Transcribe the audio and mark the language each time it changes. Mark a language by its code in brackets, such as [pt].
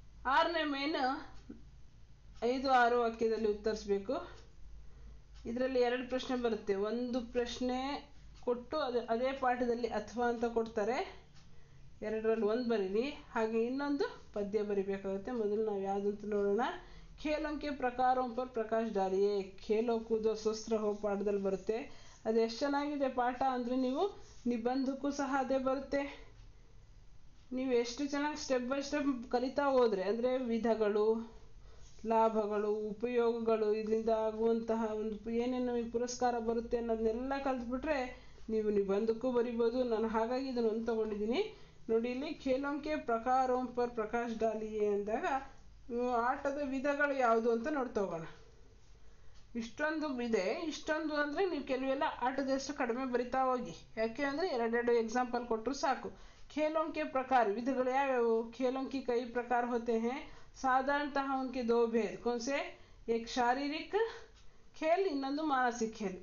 [kn] 6ನೇ main 5-6 ವಾಕ್ಯದಲ್ಲಿ ಉತ್ತರಿಸಬೇಕು. ಇದರಲ್ಲಿ 2 ಪ್ರಶ್ನೆ ಬರುತ್ತೆ. ಒಂದು ಪ್ರಶ್ನೆ ಕೊಟ್ಟು ಅದೇ ಪಾಠದಲ್ಲಿ ಅಥವಾ ಅಂತ ಕೊಡ್ತಾರೆ, 2ರಲ್ಲಿ 1 ಬರೀರಿ. ಹಾಗೆ ಇನ್ನೊಂದು ಪದ್ಯ ಬರಿಬೇಕಾಗುತ್ತೆ. ಮೊದಲು ನಾವು ಯಾವುದಂತ ನೋಡೋಣ. [hi] खेलों के प्रकारों पर प्रकाश डालिए. खेलो कूदो स्वस्थ रहो [kn] ಪಾಠದಲ್ಲಿ ಬರುತ್ತೆ. ಅದು ಎಷ್ಟು ಚೆನ್ನಾಗಿದೆ ಪಾಠ ಅಂದರೆ ನೀವು ನಿಬಂಧಕ್ಕೂ ಸಹ ಅದೇ ಬರುತ್ತೆ. ನೀವು ಎಷ್ಟು ಚೆನ್ನಾಗಿ ಸ್ಟೆಪ್ ಬೈ ಸ್ಟೆಪ್ ಕಲಿತಾ ಹೋದರೆ, ಅಂದರೆ ವಿಧಗಳು, ಲಾಭಗಳು, ಉಪಯೋಗಗಳು, ಇದರಿಂದ ಆಗುವಂತಹ ಒಂದು ಏನೇನು ಪುರಸ್ಕಾರ ಬರುತ್ತೆ ಅನ್ನೋದನ್ನೆಲ್ಲ ಕಲಿತ್ಬಿಟ್ರೆ ನೀವು ನಿಬಂಧಕ್ಕೂ ಬರಿಬೋದು. ನಾನು ಹಾಗಾಗಿ ಇದನ್ನು ಒಂದು ತೊಗೊಂಡಿದ್ದೀನಿ ನೋಡಿ. ಇಲ್ಲಿ [hi] ಖೇಲೋಂಕೆ ಪ್ರಕಾರೋಂ ಪರ್ ಪ್ರಕಾಶ್ ಡಾಲಿಯೇ [kn] ಅಂದಾಗ ಆಟದ ವಿಧಗಳು ಯಾವುದು ಅಂತ ನೋಡ್ತೋಗೋಣ. ಇಷ್ಟೊಂದು ಇದೆ. ಇಷ್ಟೊಂದು ಅಂದರೆ ನೀವು ಕೆಲವೆಲ್ಲ ಆಟದ ಹೆಸರು ಕಡಿಮೆ ಬರಿತಾ ಹೋಗಿ. ಯಾಕೆ ಅಂದರೆ 2 ಎಕ್ಸಾಂಪಲ್ ಕೊಟ್ಟರು ಸಾಕು. [hi] ಖೇಲೋಂಕೆ ಪ್ರಕಾರ [kn] ವಿಧಗಳು ಯಾವ್ಯಾವು? [hi] ಖೇಲೋಂಕಿ ಕೈ ಪ್ರಕಾರ ಹೋತೆ हैं साधारणतः उनके 2 भेद कौन से? एक शारीरिक खेल, ಇನ್ನೊಂದು ಮಾನಸಿಕ खेल.